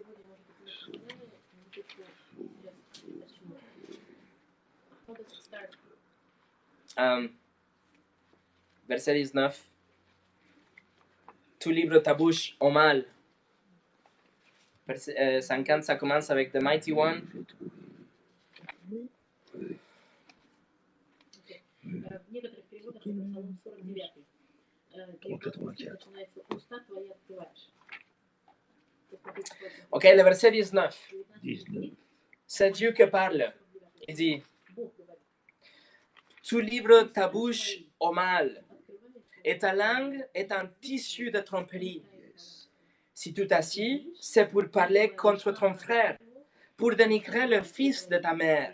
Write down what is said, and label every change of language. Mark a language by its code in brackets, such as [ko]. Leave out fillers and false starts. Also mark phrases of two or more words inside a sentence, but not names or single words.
[fr] Verset 19. Tu livres ta bouche au mal. Verset 50, ça commence avec [en] The Mighty One. [ru] В некоторых переводах это Псалом 49. Начинается «Уста твои открываешь». [fr] Ok, le verset 19. C'est Dieu qui parle. Il dit, tu livres ta bouche au mal, et ta langue est un tissu de tromperie. Si tu t'assis, c'est pour parler contre ton frère, pour dénigrer le fils de ta mère.